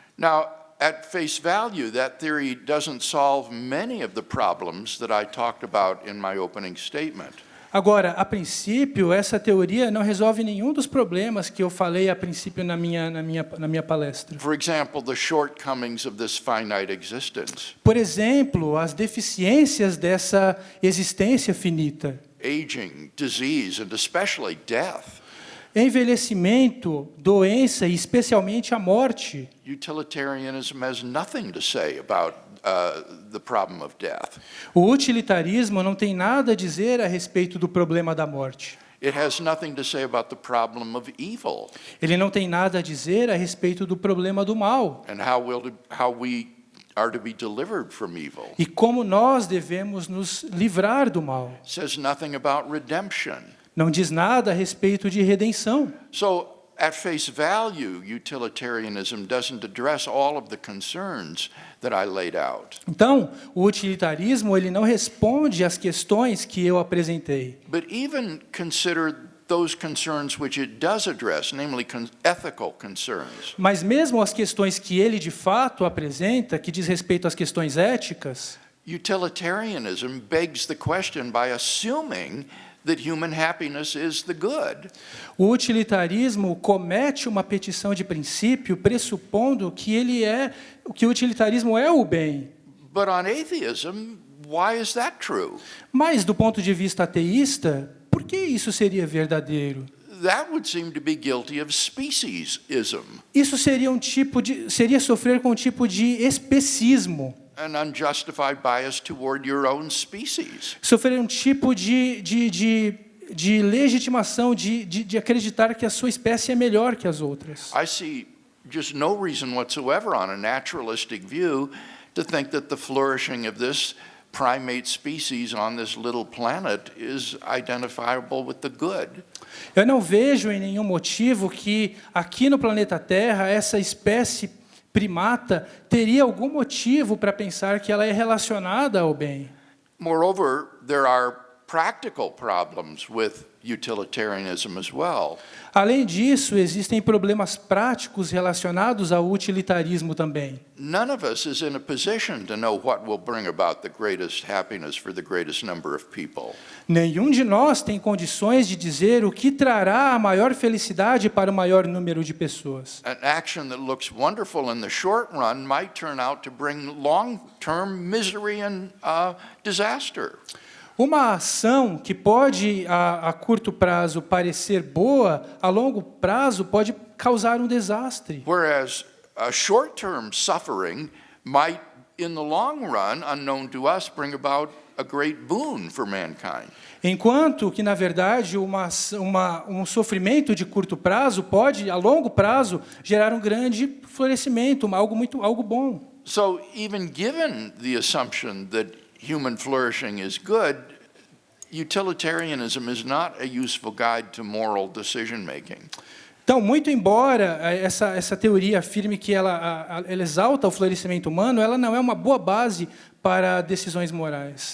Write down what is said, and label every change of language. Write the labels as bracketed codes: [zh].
[en] Now, at face value, that theory doesn't solve many of the problems that I talked about in my opening statement. [pt] Agora, a princípio, essa teoria não resolve nenhum dos problemas que eu falei a princípio na minha palestra. [en] For example, the shortcomings of this finite existence. [pt] Por exemplo, as deficiências dessa existência finita. [en] Aging, disease, and especially death. [pt] Envelhecimento, doença e especialmente a morte. [en] Utilitarianism has nothing to say about the problem of death. [pt] O utilitarismo não tem nada a dizer a respeito do problema da morte. [en] It has nothing to say about the problem of evil [pt] Ele não tem nada a dizer a respeito do problema do mal [en] and how we are to be delivered from evil. [pt] e como nós devemos nos livrar do mal. [en] It says nothing about redemption. [pt] Não diz nada a respeito de redenção. [en] So, at face value, utilitarianism doesn't address all of the concerns that I laid out. [pt] Então, o utilitarismo ele não responde às questões que eu apresentei. [en] But even consider those concerns which it does address, namely ethical concerns. [pt] Mas mesmo as questões que ele de fato apresenta, que diz respeito às questões éticas, [en] Utilitarianism begs the question by assuming that human happiness is the good. [pt] o utilitarismo comete uma petição de princípio pressupondo que o utilitarismo é o bem. [en] But on atheism, why is that true? [pt] Mas do ponto de vista ateísta, por que isso seria verdadeiro? [en] That would seem to be guilty of speciesism, [pt] Isso seria sofrer com um tipo de especismo. [en] an unjustified bias toward your own species. [pt] Sofrer um tipo de legitimação, de acreditar que a sua espécie é melhor que as outras. [en] I see just no reason whatsoever on a naturalistic view to think that the flourishing of this primate species on this little planet is identifiable with the good. [pt] Eu não vejo em nenhum motivo que aqui no planeta Terra essa espécie primata teria algum motivo para pensar que ela é relacionada ao bem. [en] Moreover, there are practical problems with utilitarianism as well. [pt] Além disso, existem problemas práticos relacionados ao utilitarismo também. [en] None of us is in a position to know what will bring about the greatest happiness for the greatest number of people. [pt] Nenhum de nós tem condições de dizer o que trará a maior felicidade para o maior número de pessoas. [en] An action that looks wonderful in the short run might turn out to bring long-term misery and disaster. [pt] Uma ação que pode, a curto prazo, parecer boa, a longo prazo pode causar um desastre. [en] Whereas a short-term suffering might, in the long run, unknown to us, bring about a great boon for mankind. [pt] Enquanto que, na verdade, um sofrimento de curto prazo pode, a longo prazo, gerar um grande florescimento, algo bom. [en] So even given the assumption that human flourishing is good, utilitarianism is not a useful guide to moral decision-making. [pt] Então, muito embora essa teoria afirme que ela exalta o florescimento humano, ela não é uma boa base para decisões morais.